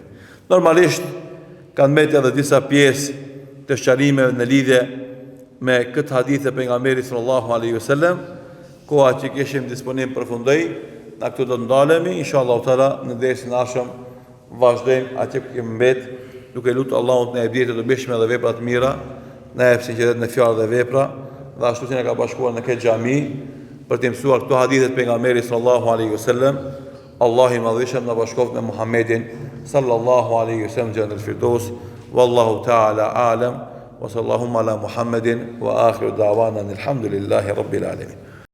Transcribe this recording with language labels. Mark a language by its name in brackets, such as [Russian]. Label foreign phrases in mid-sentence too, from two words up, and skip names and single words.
[Albanian] Normalisht kanë mbetë edhe disa pjesë të sqarimeve në lidhje me këtë hadith e pejgamberit [Arabic] صلى الله عليه وسلم, [Albanian] koha që kishim disponim përfundoi, na këtu do të ndalemi, [Arabic] إن شاء الله تعالى [Albanian] në dersin e ardhshëm vazhdojmë atje ku kemi mbetë, duke lutur Allahun të na jep jetë të dobishme dhe vepra të mira, na jep sinqeritet në fjalë dhe vepra, dhe ashtu si na ka bashkuar në këtë xhami për të mësuar këto hadithe të pejgamberit [Arabic] صلى الله عليه وسلم. [Albanian] Allahu i madhëshëm na bashkoft me Muhammedin [Arabic] صلى الله عليه وسلم جنة الفردوس. والله تعالى أعلم وصلى الله على محمد وآخر دعوانا الحمد لله رب العالمين.